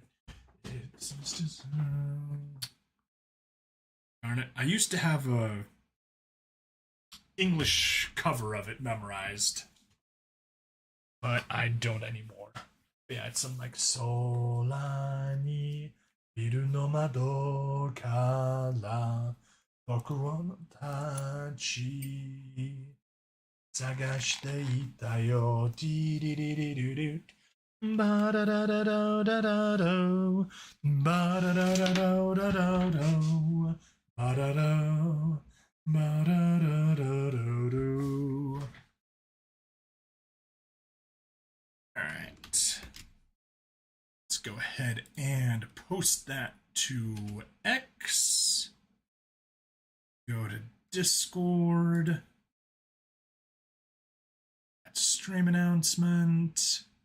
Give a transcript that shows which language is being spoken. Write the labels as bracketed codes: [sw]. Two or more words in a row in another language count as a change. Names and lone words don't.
[en] It's just darn it. I used to have a English cover of it memorized, but I don't anymore. Yeah, it's something like [ja] ソラニ ビルの窓から 僕の たち 探していたよ di ba da da da da da da do ba da da da da da da do ba da da ba da da da da do. [en] All right. Let's go ahead and post that to X. Go to Discord. Stream announcement.